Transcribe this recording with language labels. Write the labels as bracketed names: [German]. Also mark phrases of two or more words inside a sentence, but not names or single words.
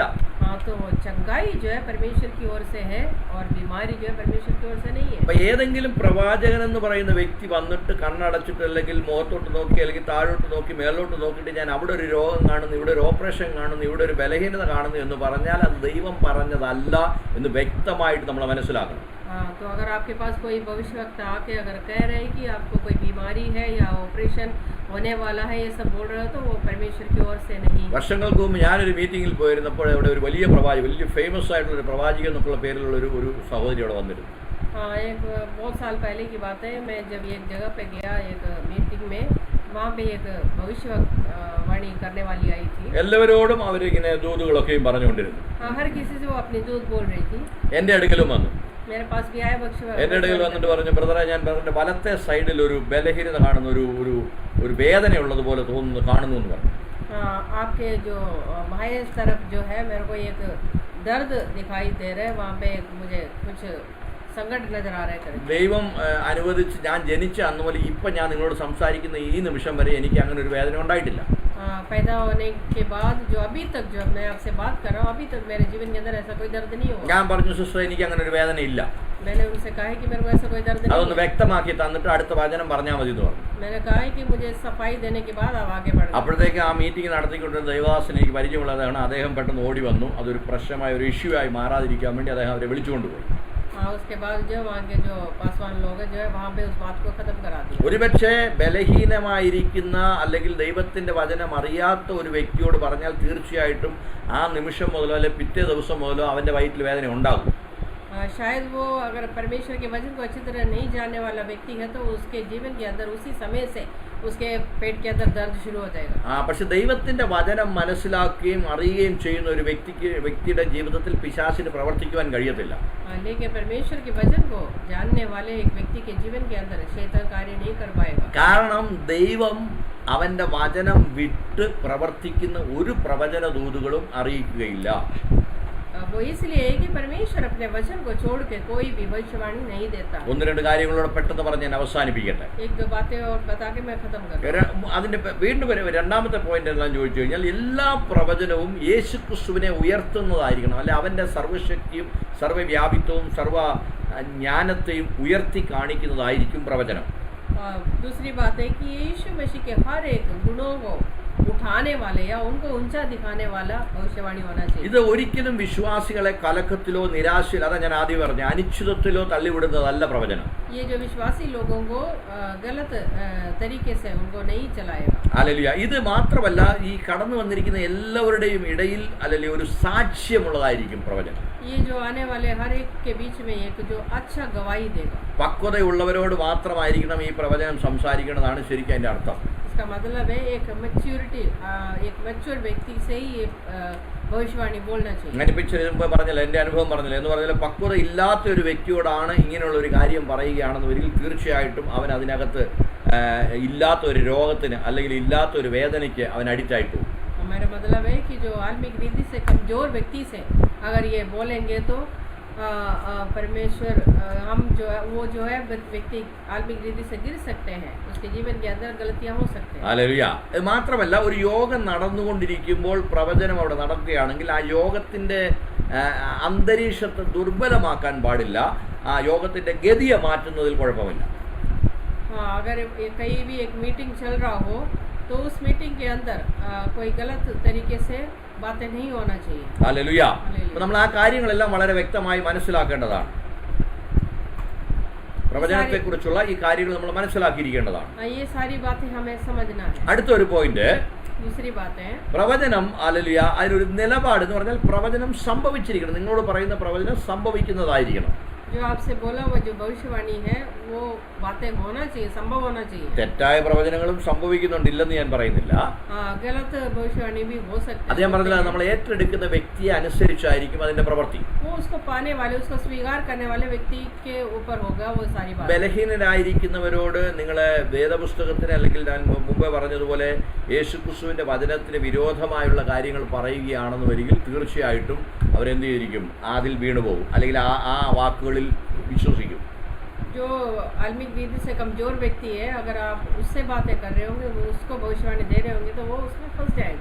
[Hindi] हाँ, तो चंगाई जो है परमेश्वर की ओर से है और बीमारी जो है परमेश्वर की ओर से नहीं है. [Malayalam] അപ്പൊ ഏതെങ്കിലും പ്രവാചകൻ എന്ന് പറയുന്ന വ്യക്തി വന്നിട്ട് കണ്ണടച്ചിട്ട് അല്ലെങ്കിൽ മുഖത്തോട്ട് നോക്കി അല്ലെങ്കിൽ താഴോട്ട് നോക്കി മേലോട്ട് നോക്കിയിട്ട് ഞാൻ അവിടെ ഒരു രോഗം കാണുന്നു, ഇവിടെ ഒരു ഓപ്പറേഷൻ കാണുന്നു, ഇവിടെ ഒരു ബലഹീനത കാണുന്നു എന്ന് പറഞ്ഞാൽ അത് ദൈവം പറഞ്ഞതല്ല എന്ന് വ്യക്തമായിട്ട് നമ്മൾ മനസ്സിലാക്കണം. [Hindi] हाँ, तो अगर आपके पास कोई भविष्यवक्ता आके अगर कह रहे हैं कि आपको कोई बीमारी है या ऑपरेशन होने वाला है ये सब बोल रहे हो तो वो परमेश्वर की ओर से नहीं. [Malayalam] വർഷങ്ങൾക്ക് മുമ്പ് ഞാനൊരു മീറ്റിങ്ങിൽ പോയിരുന്നപ്പോൾ അവിടെ ഒരു വലിയ പ്രവാചകൻ, വലിയ ഫേമസ് ആയിട്ടുള്ള ഒരു പ്രവാചകൻ എന്നൊക്കെയുള്ള പേരിലുള്ള ഒരു സഹോദരി അവിടെ വന്നിരുന്നു. [Hindi] हाँ, एक बहुत साल पहले की बात है, मैं जब एक जगह पे गया एक मीटिंग में, वहाँ पे एक भविष्यवाणी करने वाली आई थी. [Malayalam] എല്ലാവരോടും അവരിങ്ങനെ ദൂതുകളൊക്കെയും പറഞ്ഞുകൊണ്ടിരുന്നു. [Hindi] हाँ, हर किसी से वो अपनी दूध बोल रही थी. [Malayalam] എൻ്റെ അടുക്കലും വന്നു. [Hindi] मेरे पास भी आया [Malayalam] എൻ്റെ അടുക്കൽ വന്നിട്ട് പറഞ്ഞു, ബ്രദറെ, ഞാൻ ബ്രദറിന്റെ വലത്തെ സൈഡിൽ ഒരു ബലഹീനത കാണുന്നു, ഒരു വേദന ഉള്ളതുപോലെ തോന്നുന്നു കാണുന്നു എന്ന് പറഞ്ഞു. [Hindi] हाँ, आपके जो बाएं तरफ जो है मेरे को एक दर्द दिखाई दे रहा है, वहाँ पे मुझे कुछ संकट नजर आ रहा है. [Malayalam] ദൈവം അനുവദിച്ച് ഞാൻ ജനിച്ച അന്ന് മുതൽ ഇപ്പം ഞാൻ നിങ്ങളോട് സംസാരിക്കുന്ന ഈ നിമിഷം വരെ എനിക്ക് അങ്ങനെ ഒരു വേദന ഉണ്ടായിട്ടില്ല. [Hindi] पैदा होने के बाद जो अभी तक जो मैं आपसे बात कर रहा हूँ, अभी तक मेरे जीवन के अंदर ऐसा कोई दर्द नहीं हुआ. [Malayalam] ഞാൻ പറഞ്ഞു, സിസ്റ്റർ, എനിക്ക് അങ്ങനെ ഒരു വേദന ഇല്ല. [Hindi] मैंने उनसे कहा कि मेरे को ऐसा कोई दर्द नहीं [Malayalam] അതൊന്ന് [Hindi] है. [Malayalam] വ്യക്തമാക്കി തന്നിട്ട് അടുത്ത വചനം പറഞ്ഞാൽ മതി എന്ന് പറഞ്ഞു. [Hindi] मैंने कहा है कि मुझे सफाई देने के बाद आप आगे बढ़ो. [Malayalam] അപ്പോഴത്തേക്ക് ആ മീറ്റിംഗ് നടത്തിക്കൊണ്ടിരുന്ന ദൈവദാസൻ എനിക്ക് പരിചയമുള്ളതാണ്. അദ്ദേഹം പെട്ടെന്ന് ഓടി വന്നു. അതൊരു പ്രശ്നമായ ഒരു ഇഷ്യൂ ആയി മാറാതിരിക്കാൻ വേണ്ടി അദ്ദേഹം അവരെ വിളിച്ചുകൊണ്ടുപോയി. [Hindi] हाँ, उसके बाद जो वहाँ के जो पासवान लोग हैं जो है वहाँ पे उस बात को खत्म करा दिया. [Malayalam] ഒരുപക്ഷെ ബലഹീനമായിരിക്കുന്ന അല്ലെങ്കിൽ ദൈവത്തിന്റെ വചനം അറിയാത്ത ഒരു വ്യക്തിയോട് പറഞ്ഞാൽ തീർച്ചയായിട്ടും ആ നിമിഷം മുതലോ അല്ലെ പിറ്റേ ദിവസം മുതലോ അവന്റെ വയറ്റിൽ വേദന ഉണ്ടാകും. [Hindi] शायद वो अगर परमेश्वर के वचन को अच्छी तरह नहीं जानने वाला व्यक्ति है तो उसके जीवन के अंदर उसी समय से उसके पेट के अंदर दर्द शुरू हो जाएगा. [Malayalam] പക്ഷെ ദൈവത്തിന്റെ വചനം മനസ്സിലാക്കുകയും അറിയുകയും ചെയ്യുന്ന ഒരു വ്യക്തിയുടെ ജീവിതത്തിൽ പിശാചിന് പ്രവർത്തിക്കുവാൻ കഴിയത്തില്ല. [Hindi] लेकिन परमेश्वर के वचन को जानने वाले एक व्यक्ति के जीवन के अंदर शैतान कार्य नहीं कर पाएगा. [Malayalam] കാരണം ദൈവം അവന്റെ വചനം വിട്ട് പ്രവർത്തിക്കുന്ന ഒരു പ്രവചന ദൂതുകളും അറിയിക്കുകയില്ല. [Hindi] वो इसलिए है कि परमेश्वर अपने वचन को छोड़ के कोई भी भविष्यवाणी नहीं देता. [Malayalam] ഒന്ന് രണ്ട് കാര്യങ്ങളോട് പെട്ടെന്ന് പറഞ്ഞ് ഞാൻ അവസാനിപ്പിക്കട്ടെ. [Hindi] एक दो बातें और बता के मैं खत्म करूँ. [Malayalam] അതിന്റെ വീണ്ടും രണ്ടാമത്തെ പോയിന്റ് എന്താണെന്ന് ചോദിച്ചു കഴിഞ്ഞാൽ, എല്ലാ പ്രവചനവും യേശുക്രിസ്തുവിനെ ഉയർത്തുന്നതായിരിക്കണം. അല്ലെ, അവന്റെ സർവ്വശക്തിയും സർവ്വവ്യാപിത്വവും സർവ്വ ജ്ഞാനത്തെയും ഉയർത്തി കാണിക്കുന്നതായിരിക്കും പ്രവചനം. [Hindi] दूसरी बात है कि यीशु मसीह के हर एक गुणों को उठाने वाले या उनको ऊंचा दिखाने वाला भविष्यवाणी होना चाहिए. [Malayalam] ഇത് ഒരിക്കലും വിശ്വാസികളെ കലക്കത്തിലോ നിരാശയിലോ, അതാ ഞാൻ ആദ്യം പറഞ്ഞ അനിശ്ചിതത്വത്തിലോ തള്ളിവിടുന്നതല്ല പ്രവചനം. [Hindi] ये जो विश्वासी लोगों को गलत तरीके से उनको नहीं चलाएगा. [Malayalam] ഹല്ലേലൂയ. ഇത് മാത്രമല്ല, ഈ കടന്നു വന്നിരിക്കുന്ന എല്ലാവരുടെയും ഇടയിൽ അല്ലെങ്കിൽ ഒരു സാക്ഷ്യമുള്ളതായിരിക്കും പ്രവചനം. [Hindi] ये जो आने वाले हर एक के बीच में एक जो अच्छा गवाही देगा. [Malayalam] പക്വതയുള്ളവരോട് മാത്രമായിരിക്കണം ഈ പ്രവചനം സംസാരിക്കുന്നതാണ് ശരിക്കും അതിന്റെ അർത്ഥം. [Hindi] इसका मतलब है एक मैच्योरिटी, एक मैच्योर व्यक्ति से ही ये भविष्यवाणी बोलना चाहिए. [Malayalam] അങ്ങനെ മുമ്പ് പറഞ്ഞില്ല, എൻ്റെ അനുഭവം പറഞ്ഞില്ല എന്ന് പറഞ്ഞാൽ, പക്വത ഇല്ലാത്ത ഒരു വ്യക്തിയോടാണ് ഇങ്ങനെയുള്ള ഒരു കാര്യം പറയുകയാണെന്ന് വരികിൽ തീർച്ചയായിട്ടും അവൻ അതിനകത്ത് ഇല്ലാത്ത ഒരു രോഗത്തിന് അല്ലെങ്കിൽ ഇല്ലാത്ത ഒരു വേദനയ്ക്ക് അവൻ അഡിക്റ്റായിട്ട് പോകും. [Hindi] मेरा मतलब है कि जो आत्मिक रीति से कमजोर व्यक्ति से अगर ये बोलेंगे तो परमेश्वर हम जो है वो जो है व्यक्ति आत्मिक रीति से गिर सकते हैं, उसके जीवन के अंदर गलतियां हो सकते हैं. [Malayalam] ഹല്ലേലൂയ. മാത്രമല്ല, ഒരു യോഗം നടന്നുകൊണ്ടിരിക്കുമ്പോൾ പ്രവചനം അവിടെ നടക്കുകയാണെങ്കിൽ ആ യോഗത്തിന്റെ അന്തരീക്ഷത്തെ ദുർബലമാക്കാൻ പാടില്ല. ആ യോഗത്തിന്റെ ഗതിയെ മാറ്റുന്നതിൽ കുഴപ്പമില്ല. [Hindi] हाँ, अगर कहीं भी एक मीटिंग चल रहा हो तो उस मीटिंग के अंदर कोई गलत तरीके से बातें नहीं होना चाहिए. [Malayalam] ഹല്ലേലൂയ. അപ്പോൾ നമ്മൾ ആ കാര്യങ്ങളെല്ലാം വളരെ വ്യക്തമായി മനസ്സിലാക്കേണ്ടതാണ്. പ്രവചനത്തെക്കുറിച്ചുള്ള ഈ കാര്യങ്ങൾ നമ്മൾ മനസ്സിലാക്കിയിരിക്കേണ്ടതാണ്. [Hindi] ये सारी बातें हमें समझना है. [Malayalam] അടുത്തൊരു പോയിന്റ്, [Hindi] दूसरी बात है [Malayalam] പ്രവചനം ഹല്ലേലൂയ അതിനൊരു നിലപാട് എന്ന് പറഞ്ഞാൽ പ്രവചനം സംഭവിച്ചിരിക്കണം. നിങ്ങളോട് പറയുന്ന പ്രവചനം സംഭവിക്കുന്നതായിരിക്കണം. [Hindi] जो आपसे बोला वो जो भविष्यवाणी है वो बातें होना चाहिए, संभव होना चाहिए. [Malayalam] തെറ്റായ പ്രവചനങ്ങളും സംഭവിക്കുന്നുണ്ട്, ഇല്ലെന്ന് ഞാൻ പറയുന്നില്ല. [Hindi] गलत भविष्यवाणी भी हो सकती है. [Malayalam] അത് ഞാൻ പറഞ്ഞില്ല, നമ്മൾ ഏറ്റെടുക്കുന്ന വ്യക്തിയെ അനുസരിച്ചായിരിക്കും അതിന്റെ പ്രവൃത്തി. [Hindi] वो उसको पाने वाले, उसको स्वीकार करने वाले व्यक्ति के ऊपर होगा वो सारी बात. [Malayalam] ബലഹീനരായിരിക്കുന്നവരോട് നിങ്ങളെ വേദപുസ്തകത്തിന് അല്ലെങ്കിൽ ഞാൻ മുമ്പേ പറഞ്ഞതുപോലെ യേശുക്രിസ്തുവിന്റെ വചനത്തിന് വിരോധമായുള്ള കാര്യങ്ങൾ പറയുകയാണെന്ന് വരികിൽ തീർച്ചയായിട്ടും അവരെന്ത് ചെയ്തിരിക്കും? അതിൽ വീണുപോകും, അല്ലെങ്കിൽ ആ വാക്കുകളിൽ വിശ്വസിക്കും. [Hindi] जो आत्मिक विधि से कमजोर व्यक्ति है, अगर आप उससे बातें कर रहे होंगे, वो उसको भविष्यवाणी दे रहे होंगे तो वो उसमें फंस जाएगा.